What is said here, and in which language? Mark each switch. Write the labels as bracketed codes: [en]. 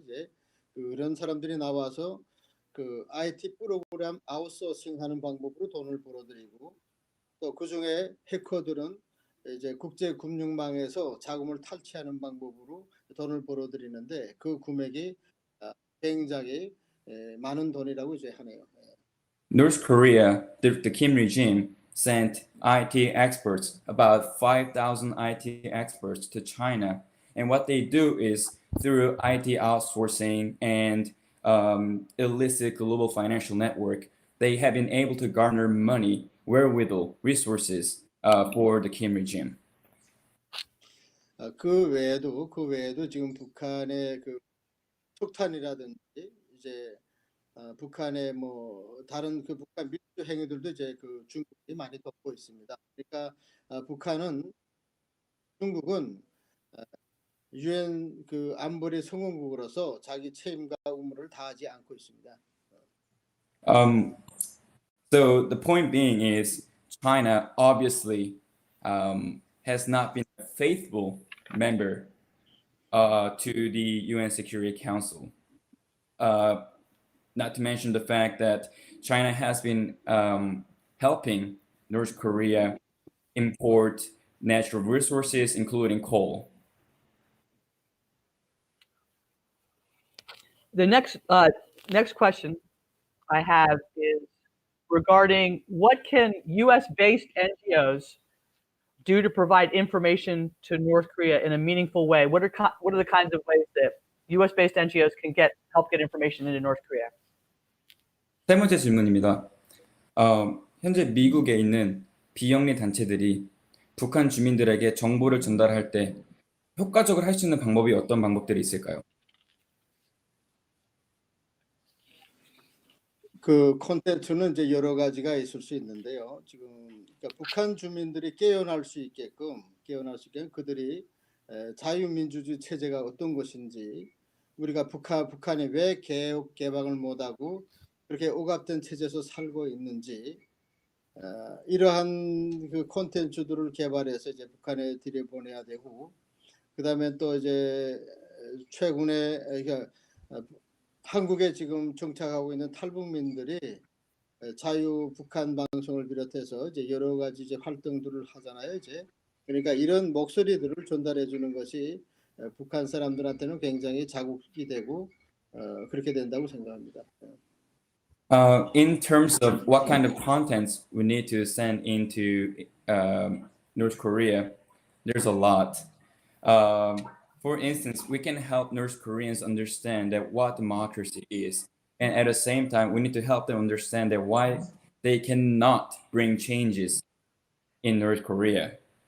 [ko] 이제 그런 사람들이 나와서 그 IT 프로그램 아웃소싱하는 방법으로 돈을 벌어들이고 또 그중에 해커들은 이제 국제 금융망에서 자금을 탈취하는 방법으로 돈을 벌어들이는데 그 금액이 굉장히 많은 돈이라고 이제 하네요. [en] North Korea, the Kim regime, sent IT experts, about 5,000 IT experts to China. And what they do is through IT outsourcing and illicit global financial network, they have been able to garner money, wherewithal, resources for the Kim regime. 그 외에도 지금 북한의 그 폭탄이라든지 이제 북한의 뭐 다른 그 북한 밀주 행위들도 이제 그 중국이 많이 돕고 있습니다. 그러니까 중국은 유엔 그 안보리 성원국으로서 자기 책임과 의무를 다하지 않고 있습니다. So the point being is China obviously has not been a faithful member to the UN Security Council. Not to mention the fact that China has been helping North Korea import natural resources, including coal. The next question I have is regarding what can U.S.-based NGOs do to provide information to North Korea in a meaningful way? What are the kinds of ways that U.S.-based NGOs can help get information into North Korea? [ko] 세 번째 질문입니다. 현재 미국에 있는 비영리 단체들이 북한 주민들에게 정보를 전달할 때 효과적으로 할 수 있는 방법이 어떤 방법들이 있을까요? 그 콘텐츠는 이제 여러 가지가 있을 수 있는데요. 지금 그러니까 북한 주민들이 깨어날 수 있게끔 그들이 자유민주주의 체제가 어떤 것인지 우리가 북한이 왜 개혁 개방을 못하고 그렇게 억압된 체제에서 살고 있는지 이러한 그 콘텐츠들을 개발해서 이제 북한에 들여보내야 되고 그다음에 또 이제 최근에 그러니까 한국에 지금 정착하고 있는 탈북민들이 자유 북한 방송을 비롯해서 이제 여러 가지 이제 활동들을 하잖아요. 이제 그러니까 이런 목소리들을 전달해 주는 것이 북한 사람들한테는 굉장히 자극이 되고 그렇게 된다고 생각합니다. [en] In terms of what kind of contents we need to send into North Korea, there's a lot. For instance, we can help North Koreans understand that what democracy is. And at the same time, we need to help them understand that why they cannot bring changes in North Korea.